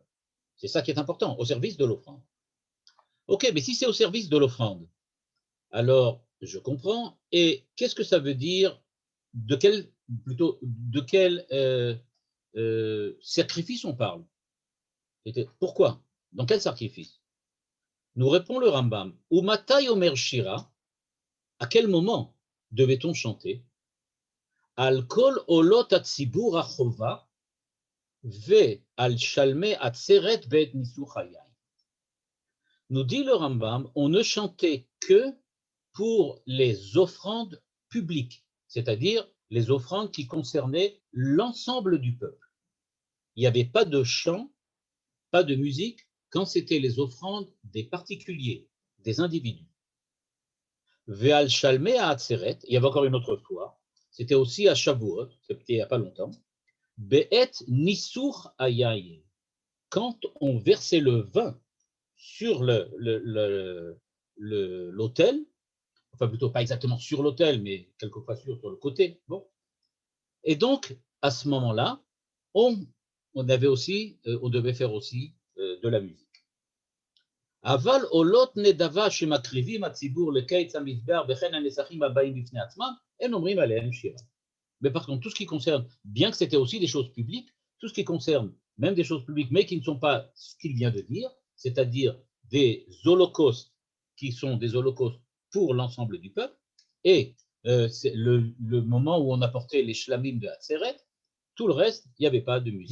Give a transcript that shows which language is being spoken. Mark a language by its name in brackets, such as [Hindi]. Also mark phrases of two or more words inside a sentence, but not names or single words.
[French] C'est ça qui est important, au service de l'offrande. Ok, mais si c'est au service de l'offrande, alors je comprends. Et qu'est-ce que ça veut dire? De quel sacrifice on parle? Pourquoi? Dans quel sacrifice? Nous répond le Rambam. [Hebrew] ומתי אומר שירה, [French] à quel moment devait-on chanter? [Hebrew] על כל עולות הציבור החובה ועל שלמי עצרת בעת ניסוך היין. [French] Nous dit le Rambam, on ne chantait que pour les offrandes publiques, c'est-à-dire les offrandes qui concernaient l'ensemble du peuple. Il n'y avait pas de chant, pas de musique, quand c'était les offrandes des particuliers, des individus. [Hebrew] ועל שלמי עצרת, [French] il y avait encore une autre fois, c'était aussi à Shavuot, c'était il n'y a pas longtemps, [Hebrew] בעת נסור היין, [French] quand on versait le vin sur l'autel, enfin plutôt pas exactement sur l'autel, mais quelquefois sur le côté. Bon. Et donc, à ce moment-là, on devait faire aussi de la musique. [Hebrew] אבל עולות נדבה שמקריבים הציבור לקיץ המזבח וכן הנסכים הבאים בפני עצמם אין אומרים עליהם שירה. [French] Mais par contre, tout ce qui concerne, bien que c'était aussi des choses publiques, tout ce qui concerne même des choses publiques, mais qui ne sont pas ce qu'il vient de dire, c'est-à-dire des holocaustes qui sont des holocaustes pour l'ensemble du peuple, et c'est le moment où on apportait les shlamim de Hatzeret, Tout le reste, il n'y avait pas de musique.